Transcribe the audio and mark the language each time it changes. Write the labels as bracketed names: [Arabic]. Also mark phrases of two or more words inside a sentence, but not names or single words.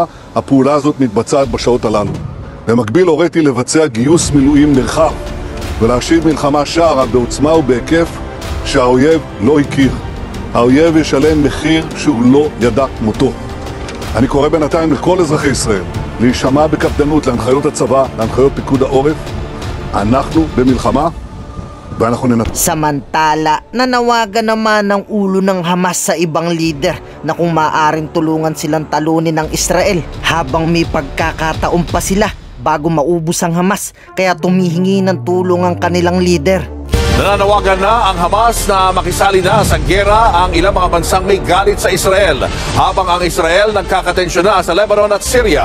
[Hebrew] הפעולה הזאת מתבצעת בשעות הללו. במקביל הוריתי לבצע גיוס מילואים נרחב ולהשיב מלחמה שערה בעוצמה ובהיקף שהאויב לא הכיר. האויב ישלם מחיר שהוא לא ידע מותו. אני קורא בינתיים לכל אזרחי ישראל להישמע בקפדנות להנחיות הצבא, להנחיות פיקוד העורף. אנחנו במלחמה ואנחנו ננצח. [Filipino] Samantala, nanawagan naman ng ulo ng Hamas sa ibang leader na kung maaaring tulungan silang talunin ng Israel habang may pagkakataon pa sila bago maubos ang Hamas, kaya tumihingi ng tulong ang kanilang leader. Nananawagan na ang Hamas na makisali na sa gera ang ilang mga bansang may galit sa Israel, habang ang Israel nagkakatensyon na sa Lebanon at Syria.